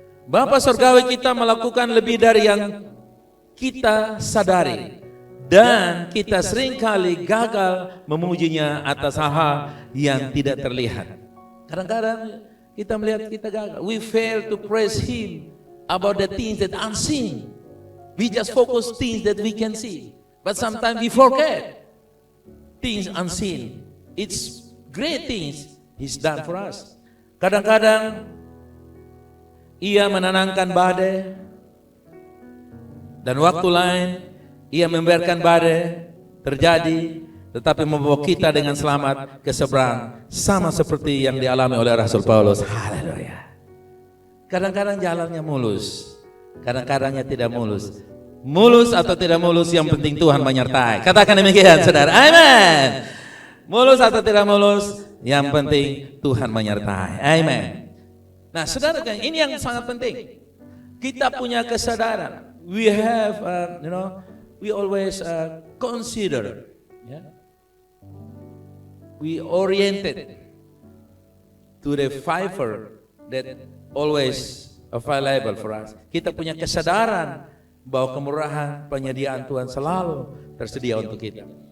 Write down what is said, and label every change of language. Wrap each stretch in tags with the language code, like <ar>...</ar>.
<id>Bapa surgawi kita melakukan lebih dari yang kita sadari. Dan kita seringkali gagal memujinya atas hal-hal yang tidak terlihat. Kadang-kadang kita melihat kita gagal.</id> <en>We fail to praise Him about the things that unseen. We just focus things that we can see. But sometimes we forget things unseen. It's great things He's done for us.</en> <id>Kadang-kadang Ia menenangkan badai. Dan waktu lain Ia membiarkan badai terjadi, tetapi membawa kita dengan selamat ke seberang, sama seperti yang dialami oleh Rasul Paulus. Haleluya. Kadang-kadang jalannya mulus, kadang-kadangnya tidak mulus. Mulus atau tidak mulus, yang penting Tuhan menyertai. Katakan demikian, saudara. Amin. Mulus atau tidak mulus, yang penting Tuhan menyertai. Amin. Nah, saudara, ini yang sangat penting. Kita punya kesadaran.</id> <en>We have, we always consider, we oriented to the favor that always available for us.</en> <id>Kita punya kesadaran bahwa kemurahan penyediaan Tuhan selalu tersedia untuk kita.</id>